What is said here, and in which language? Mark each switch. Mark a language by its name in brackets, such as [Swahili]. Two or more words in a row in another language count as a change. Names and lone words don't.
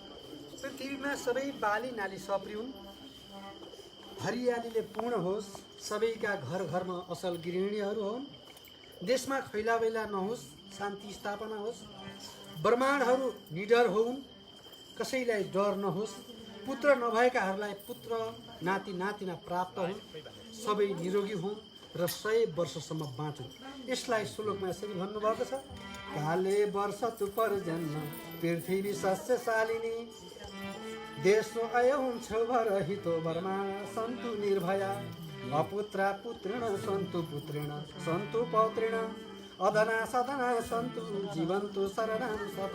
[Nepali] पृथ्वीमा सबै बाली नाली सप्रिउन्, हरियालीले पूर्ण होस्, सबैका घर घरमा असल गृहिणीहरू हुन्, देशमा खैलाबैला नहोस्, शान्ति स्थापना होस्, ब्रह्माण्डहरू निडर होउन्, कसैलाई डर नहोस्, पुत्र नभएकाहरूलाई पुत्र नाति नातिना प्राप्त हुन्, सबै निरोगी हुन् र 100 वर्षसम्म बाँचुन्। यसलाई श्लोकमा यसरी भन्नुभएको छ, [Sanskrit] काले वर्ष तु पर्जन्म पृथ्वी सस्यशालिनी, देशो अयौं छौभर हितो वर्मा सन्तु निर्भया, अपुत्रा पुत्रेण सन्तु पुत्रेण सन्तु पौत्रेण, अधना सदना सन्तु जीवन्तु शरणं शतं।